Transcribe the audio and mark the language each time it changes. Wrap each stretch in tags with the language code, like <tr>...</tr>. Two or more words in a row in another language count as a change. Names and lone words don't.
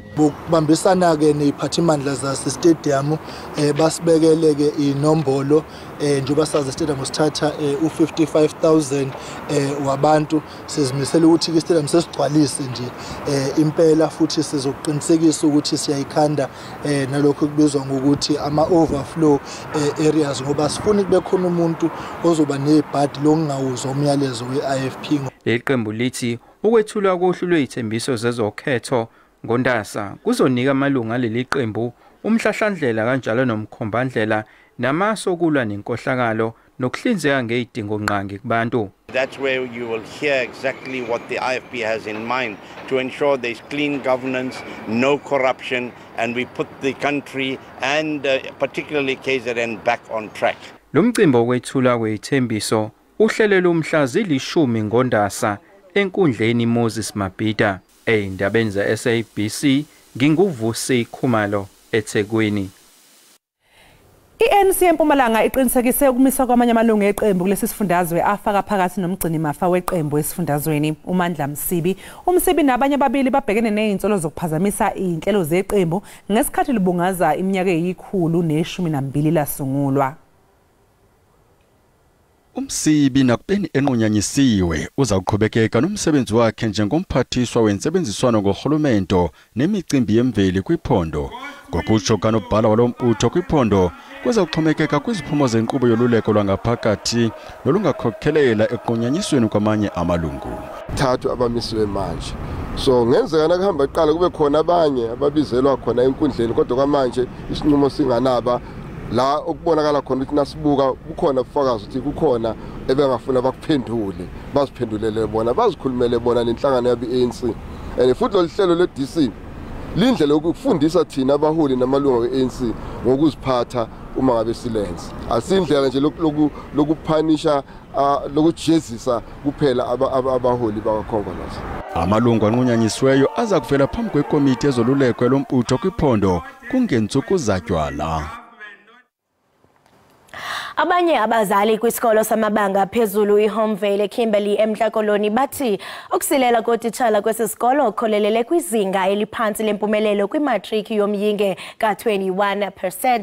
<zu>Ukubambisana ke neziphathimandla zasestadium basibekele ke inombolo njengoba sazi istadium sithatha u55,000 wabantu sizimisela ukuthi ke istadium sesigcwalise nje impela futhi sizoqinisekisa ukuthi siyayikhanda nalokho kubizwa ngokuthi ama</zu> <en>overflow areas</en> <zu>ngoba sifuna kube khona umuntu ozoba nebhadi lokungawuzwa umyalezo weIFP. Leli qembu lithi ukwethulwa kohlu lwezithembiso zezokhetho ngoNdasa kuzonika amalunga leli qembu umhlahlandlela kanjalo nomkhombandlela namaso kulwa nenkohlakalo nokuhlinzeka ngezidingo nqangi kubantu.</zu> <en>That's where you will hear exactly what the IFP has in mind to ensure there's clean governance, no corruption, and we put the country and particularly KZN back on track.</en> <zu>Lo mcimbi wokwethulwa kwezithembiso uhlelelwe umhla zili-10 ngoNdasa enkundleni Moses Mabhida. Ey'ndabeni za-SABC nginguvusi Khumalo eThekwini. I-ANC eMpumalanga iqinisekise ukumiswa kwamanye amalungu eqembu kulesi sifundazwe afaka phakathi nomgcini mafa weqembu esifundazweni uMandla Msibi. UMsibi nabanye ababili babhekene nezinsolo zokuphazamisa inhlelo zeqembu ngesikhathi libungaza iminyaka eyikhulu ne12 lasungulwa.</zu> <xh>umsibi nakubeni enqunyanyisiwe uza kuqhubekeka nomsebenzi wakhe njengomphathiswa wensebenziswano ngohulumento nemicimbi yemveli kwiphondo. Ngokutsho kanobhala walombutho kwiphondo kuza kuxhomekeka kwiziphumo zenkqubo yoluleko lwangaphakathi nolungakhokhelela equnyanyisweni kwamanye amalungu.</xh> <zu>Thathu abamisiwe manje. So ngenzeka nakuhamba iqala kube khona abanye ababizelwa khona enkundleni kodwa kwamanje isinqumo singanaba la okubonakala khona ukuthi nasibuka kukhona ubufakazi ukuthi kukhona ebengafuna bakuphendule baziphendulele bona bazikhulumele bona nenhlangano yabe-ANC and futhi lo hlelo le-DC lindlela ukufundisa thina abaholi namalungu we-ANC ngokuziphatha uma ngabe silence asindlela nje lokuphanisha lokujezisa kuphela abaholi bakakhongolose.</zu> <xh>Amalungu anqunyanyisiweyo aza kuvela phambi kwekomiti ezoluleko lombutho kwiphondo kungensuku zatywala. Abanye abazali kwisikolo samabanga phezulu iHomevale eKimberley eMntla-Koloni bathi ukusilela kotitshala kwesisikolo kukholelele kwizinga eliphansi lempumelelo kwimatriki yomyinge ka-21%.</xh>